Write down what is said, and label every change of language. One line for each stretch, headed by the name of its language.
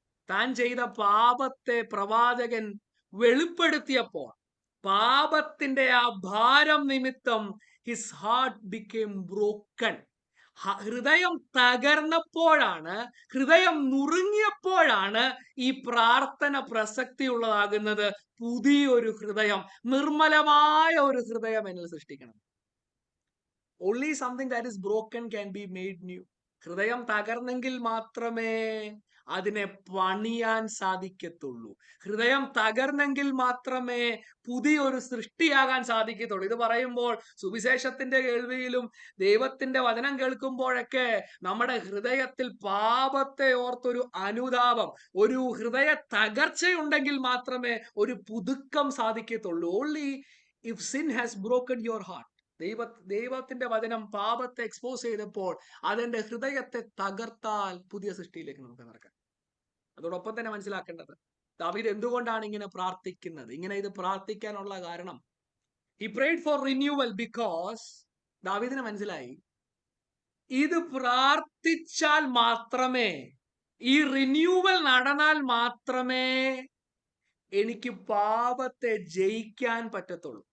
Malayalam: താൻ ചെയ്ത പാപത്തെ പ്രവാചകൻ വെളിപ്പെടുത്തിയപ്പോൾ പാപത്തിന്റെ ആ ഭാരം നിമിത്തം
English: His heart became broken.
Malayalam: ഹൃദയം തകർന്നപ്പോഴാണ്, ഹൃദയം നുറുങ്ങിയപ്പോഴാണ് ഈ പ്രാർത്ഥന പ്രസക്തിയുള്ളതാകുന്നത്. പുതിയൊരു ഹൃദയം, നിർമ്മലമായ ഒരു ഹൃദയം എന്നിൽ സൃഷ്ടിക്കണം.
English: Only something that is broken can be made new.
Malayalam: ഹൃദയം തകർന്നെങ്കിൽ മാത്രമേ അതിനെ പണിയാൻ സാധിക്കത്തുള്ളൂ. ഹൃദയം തകർന്നെങ്കിൽ മാത്രമേ പുതിയൊരു സൃഷ്ടിയാകാൻ സാധിക്കത്തുള്ളൂ. ഇത് പറയുമ്പോൾ സുവിശേഷത്തിന്റെ കേൾവിയിലും ദൈവത്തിന്റെ വചനം കേൾക്കുമ്പോഴൊക്കെ നമ്മുടെ ഹൃദയത്തിൽ പാപത്തെ ഓർത്തൊരു അനുതാപം, ഒരു ഹൃദയ തകർച്ചയുണ്ടെങ്കിൽ മാത്രമേ ഒരു പുതുക്കം സാധിക്കത്തുള്ളൂ.
English: Only if sin has broken your heart.
Malayalam: ദൈവത്തിന്റെ വചനം പാപത്തെ എക്സ്പോസ് ചെയ്തപ്പോൾ അതിന്റെ ഹൃദയത്തെ തകർത്താൽ പുതിയ സൃഷ്ടിയിലേക്ക് നമുക്ക് നടക്കാം. അതോടൊപ്പം തന്നെ മനസ്സിലാക്കേണ്ടത് ദാവീദ് എന്തുകൊണ്ടാണ് ഇങ്ങനെ പ്രാർത്ഥിക്കുന്നത്. ഇങ്ങനെ ഇത് പ്രാർത്ഥിക്കാനുള്ള കാരണം,
English: he prayed for renewal because
Malayalam: ദാവീദിന് മനസ്സിലായി ഇത് പ്രാർത്ഥിച്ചാൽ മാത്രമേ, ഈ റിന്യൂവൽ നടന്നാൽ മാത്രമേ എനിക്ക് പാപത്തെ ജയിക്കാൻ പറ്റത്തുള്ളൂ.